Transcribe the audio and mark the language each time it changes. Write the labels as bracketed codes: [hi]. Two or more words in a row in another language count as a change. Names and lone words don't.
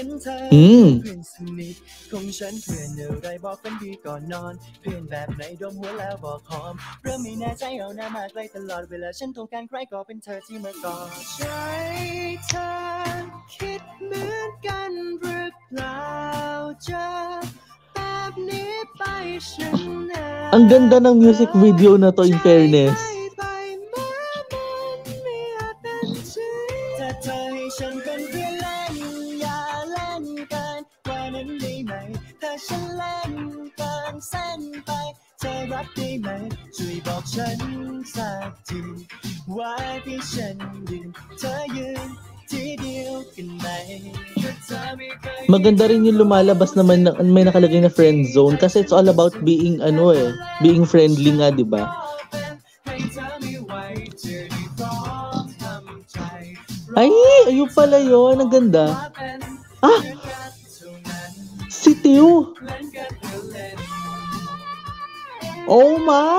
[th] นเธอเพื่อนสนิทของฉันเพื่อนอะไรบอกกันดีก่อนนอนเพื่อนแบบไหนดมหัวแล้วบอกหอมเริ่มไม่แน่ใจเอาหน้ามาใกล้ตลอดเวลาฉันต้องการใครก็เป็นเธอที่มากอดใจเธอคิดเหมือนกันหรือเปล่าจะแบบนี้ไปฉันนะ [tl] Ang ganda ng music video na to, [en] in fairness. [th] ถ้าเธอให้ฉันเป็นเพื่อนเล่นอย่าเล่นกันกว่านั้นได้ไหมถ้าฉันเล่นกันเส้นไปเธอรับได้ไหมช่วยบอกฉันสักทีว่าที่ฉันยืนเธอยืนที่เดียวกันไหม [tl] Maganda rin yung lumalabas naman na may nakalagay na [en] friend zone [tl] kasi [en] it's all about being being friendly [tl] nga, 'di ba? Ay, ayun pala yun. Ang ganda. Ah! Si Tio! [en] Oh my!